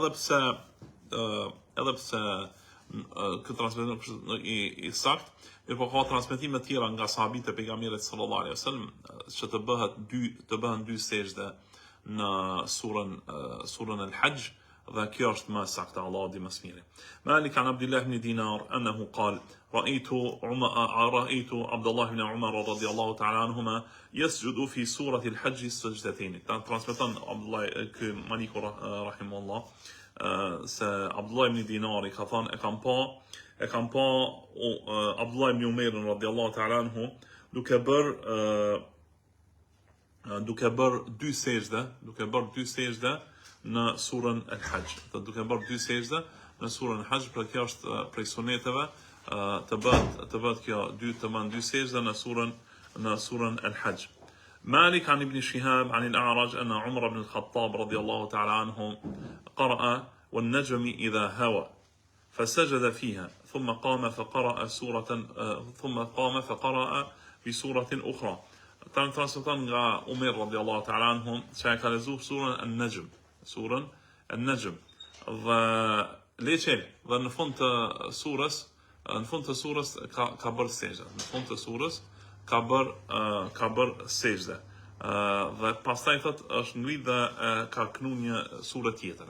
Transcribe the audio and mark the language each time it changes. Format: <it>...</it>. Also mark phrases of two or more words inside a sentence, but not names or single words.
<sq>Ky edhe pse këtë transmetim i sakt, mirëpo ka transmetime të tjera nga sahabët e pejgamberit</sq> <ar>صلى الله عليه وسلم</ar> <sq>që të bëhen dy sejdë në surën Al-Hajj, dhe kjo është më saktë, Allahu di më së miri.</sq> <ar>مالك عن عبد الله بن دينار أنه قال رأيت عبد الله بن عمر رضي الله تعالى عنهما يسجد في سورة الحج السجدتين.</ar> <sq>Transmeton Abdullah ky Maliku rahimahullah se Abdullah ibn Dinari ka thënë e kam pa Abdullah ibn Umair</sq> <ar>رضي الله تعالى عنه</ar> <sq>duke bër dy sejdë në surën Al-Hajj. Duke bërë dy sejdë në surën Al-Hajj, për kjo është prej suneteve të bëhet kjo të bën dy sejdë në surën Al-Hajj.</sq> <ar>مالك عن ابن شهاب عن الأعرج أن عمر بن الخطاب رضي الله تعالى عنه قرأ والنجم إذا هوى فسجد فيها ثم قام فقرأ بسورة أخرى.</ar> <sq>Transmeton nga Umar</sq> <ar>رضي الله تعالى عنه</ar> <sq>se ka lexuar surën An-Najm dhe leçel dhe në fund të surës ka bërë sejdë. Në fund të surës ka bërë sejdë. Dhe pastaj thot është ngrit dhe ka knu një surë tjetër.</sq>